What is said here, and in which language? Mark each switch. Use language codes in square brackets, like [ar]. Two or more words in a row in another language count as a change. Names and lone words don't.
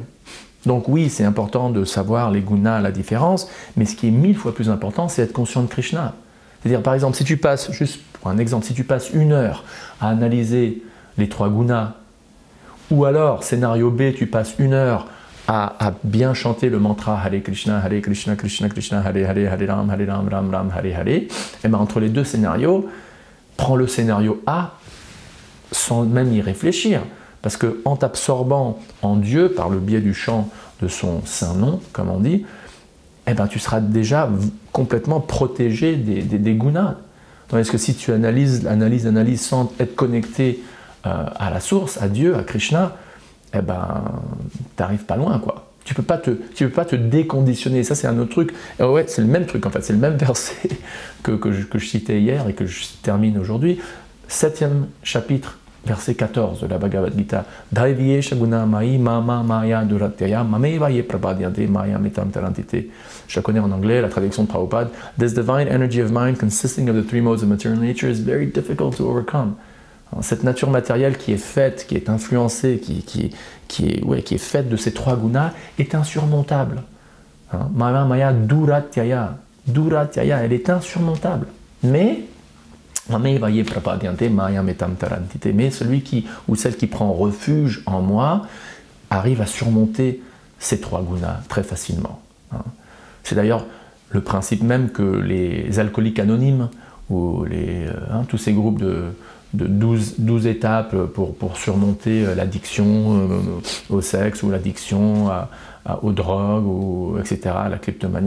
[fr] Donc oui, c'est important de savoir les gunas, la différence, mais ce qui est 1000 fois plus important, c'est être conscient de Krishna. C'est-à-dire par exemple, si tu passes, juste pour un exemple, si tu passes 1 heure à analyser les 3 gunas, ou alors, scénario B, tu passes 1 heure à bien chanter le mantra Hare Krishna, Krishna Krishna, Hare Hare, Hare Ram, Ram Ram, Hare Hare, et bien entre les deux scénarios, prends le scénario A sans même y réfléchir. Parce qu'en t'absorbant en Dieu, par le biais du chant de son saint nom, comme on dit, eh ben, tu seras déjà complètement protégé des gunas. Tandis que si tu analyses sans être connecté à la source, à Dieu, à Krishna, eh ben, t'arrives pas loin, quoi. Tu peux pas te déconditionner. Ça, c'est un autre truc. Et ouais, c'est le même truc, en fait. C'est le même verset que je citais hier et que je termine aujourd'hui. 7e chapitre, verset 14 de la Bhagavad Gita. [sa] दैविये षगुण मयी मम माया दुरत्यया मामेव ये प्रपद्यन्ते माया मितम् तरन्तिते. [fr] Je la connais en anglais, la traduction de Prabhupada. [en] This divine energy of mind consisting of the 3 modes of material nature is very difficult to overcome. [fr] Cette nature matérielle qui est faite, qui est influencée, qui est faite de ces 3 gunas est insurmontable. [sa] माया माया दुरत्यया। दुरत्यया, [fr] elle est insurmontable. Mais Mais celui ou celle qui prend refuge en moi arrive à surmonter ces 3 gunas très facilement. C'est d'ailleurs le principe même que les alcooliques anonymes ou tous ces groupes de 12 étapes pour surmonter l'addiction au sexe ou l'addiction aux drogues, etc., à la kleptomanie.